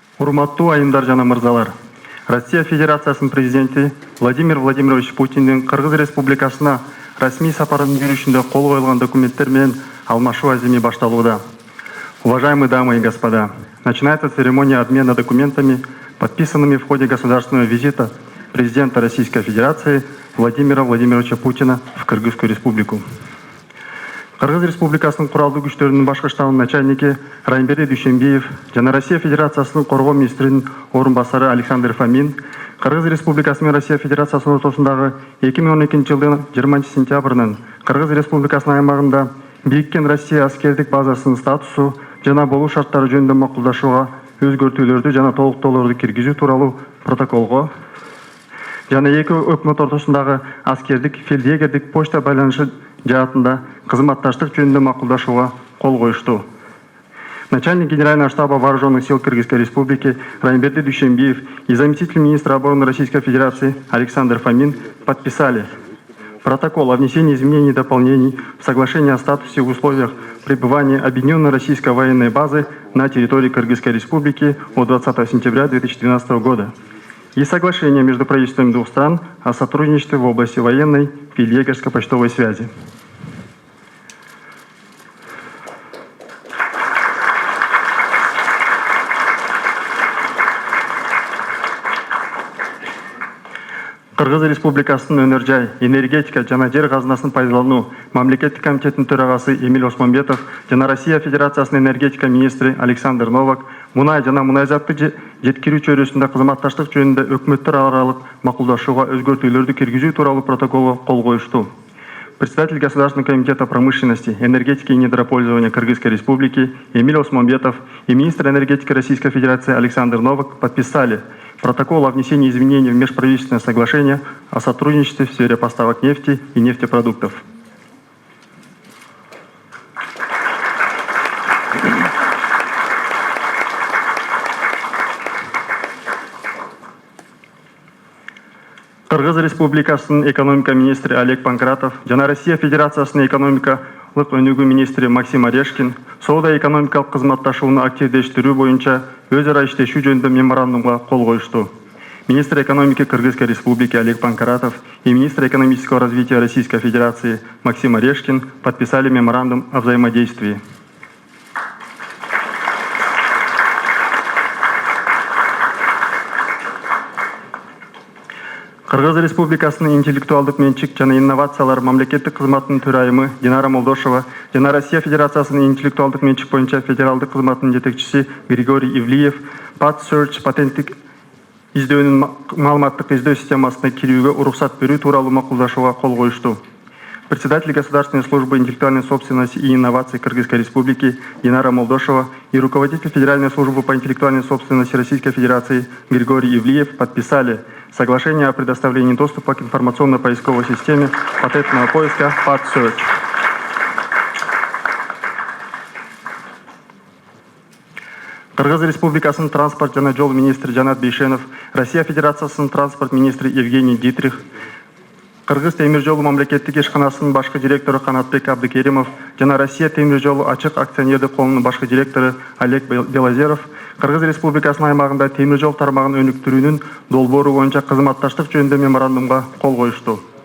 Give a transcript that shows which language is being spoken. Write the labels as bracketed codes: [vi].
[ky] Урматтуу айымдар жана мырзалар, Россия Федерациясынын президенти Владимир Владимирович Путиндин Кыргыз Республикасына расмий сапарынын жүрүшүндө кол коюлган документтер менен алмашуу аземи башталууда. [ru] Уважаемые дамы и господа, начинается церемония обмена документами, подписанными в ходе государственного визита президента Российской Федерации Владимира Владимировича Путина в Кыргызскую Республику. [ky] Кыргыз Республикасынын куралдуу күчтөрүнүн башкы штабынын начальники Райымбери Дүйшөнбиев жана Россия Федерациясынын коргоо министринин орун басары Александр Фомин Кыргыз Республикасы менен Россия Федерациясынын ортосундагы 2012 жылдын 20 сентябрынан Кыргыз Республикасынын аймагында бириккен Россия аскердик базасынын статусу жана болуу шарттары жөнүндө макулдашууга өзгөртүүлөрдү жана толуктоолорду киргизүү тууралуу протоколго жана эки өкмөт ортосундагы аскердик фельдъегердик почта байланышы жаатында кызматташтык жөнүндө макулдашууга кол коюшту. [ru] Начальник Генерального штаба Вооруженных сил Кыргызской Республики Райымберди Дүйшөнбиев и заместитель министра обороны Российской Федерации Александр Фомин подписали протокол о внесении изменений и дополнений в соглашение о статусе и условиях пребывания Объединенной российской военной базы на территории Кыргызской Республики от 20 сентября 2012 года и соглашение между правительствами двух стран о сотрудничестве в области военной фельдъегерской почтовой связи. [ky] Кыргыз Республикасынын өнөр жай, энергетика жана жер казынасын пайдалануу мамлекеттик комитетинин төрагасы Эмиль Осмонбетов жана Россия Федерациясынын энергетика министри Александр Новак мунай жана мунайзатты жеткирүү чөйрөсүндө кызматташтык жөнүндө өкмөттөр аралык макулдашууга өзгөртүүлөрдү киргизүү тууралуу протоколго кол коюшту. [ru] Председатель Государственного комитета промышленности, энергетики и недропользования Кыргызской Республики Эмиль Осмонбетов и министр энергетики Российской Федерации Александр Новак подписали протокол о внесении изменений в межправительственное соглашение о сотрудничестве в сфере поставок нефти и нефтепродуктов. [ky] Кыргыз Республикасынын экономика министри Олег Панкратов жана Россия Федерациясынын экономикалык өнүгүү министри Максим Орешкин соода экономикалык кызматташууну активдештирүү боюнча өз ара иштешүү жөнүндө меморандумга кол коюшту. [ru] Министр экономики Кыргызской Республики Олег Панкратов и министр экономического развития Российской Федерации Максим Орешкин подписали меморандум о взаимодействии. [ky] Кыргыз Республикасынын интеллектуалдык менчик жана инновациялар мамлекеттик кызматынын төрайымы Динара Молдошева жана Россия Федерациясынын интеллектуалдык менчик боюнча федералдык кызматынын жетекчиси Григорий Ивлиев PadSearch патенттик издөөнүн маалыматтык издөө системасына кирүүгө уруксат берүү тууралуу макулдашууга кол коюшту. [ru] Председатель Государственной службы интеллектуальной собственности и инноваций Кыргызской Республики Динара Молдошева и руководитель Федеральной службы по интеллектуальной собственности Российской Федерации Григорий Ивлиев подписали соглашение о предоставлении доступа к информационно-поисковой системе патентного поиска PadSearch. [ky] Кыргыз Республикасынын транспорт жана жол министри Жанат Бейшенов, Россия Федерациясынын транспорт министри Евгений Дитрих, Кыргыз темир жолу мамлекеттик ишканасынын башкы директору Канатбек Абдыкеримов жана Россия темир жолу ачык акционердик коомунун башкы директору Олег Белозеров Кыргыз Республикасынын аймагында темир жол тармагын өнүктүрүүнүн долбоору боюнча кызматташтык жөнүндө меморандумга кол коюшту.